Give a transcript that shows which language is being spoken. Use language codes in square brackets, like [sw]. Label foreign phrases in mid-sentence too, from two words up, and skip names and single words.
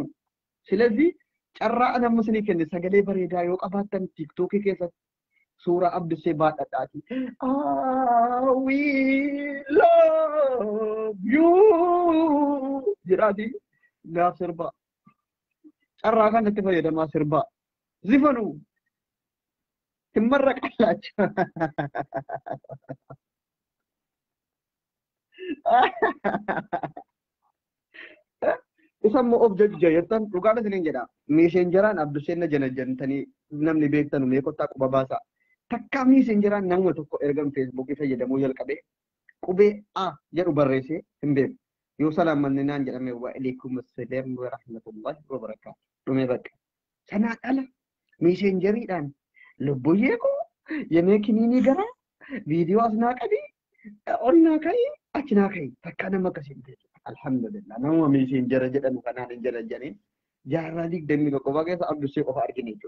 [om] Silazii carraa namni isinii kenne sagalee bareedaa yoo qabaattan tiiktookii keessatti Suuraa Abdusee baadhadhaati. [en] I will love you [om] jedhaati gaaf sirbaa. Carraa kanatti fayyadamaa sirbaa. Zifanuu hin marraqallaacha. Isa immoo of jajja jettan dhugaadha isiniin jedha. Meeseenjeraan Abduseen na janajjantanii namni beektanu mee kottaa quba baasaa. Takkaa meeseenjeraan nama tokko ergan feesbuukii fayyadamuu jalqabee qubee A jedhu barreessee hin beeku. Yoo salaamanni naan jedhame [ar] وعليكم السلام ورحمة الله وبركاته. [om] Dhumee bakka. Sanaa dhala meeseenjeriidhaan lubbuyyee koo yemee kiniinii garaa viidiyoo as naa qabii ol naa ka'ii achi naa ka'ii takkaa nama akkasiin ta'e. Alhamdulillah nama meeseenjera jedhamu kanaan hin janajjaniin jaarraa digdamii tokko keessa Abdusee qofa argine jechuudha.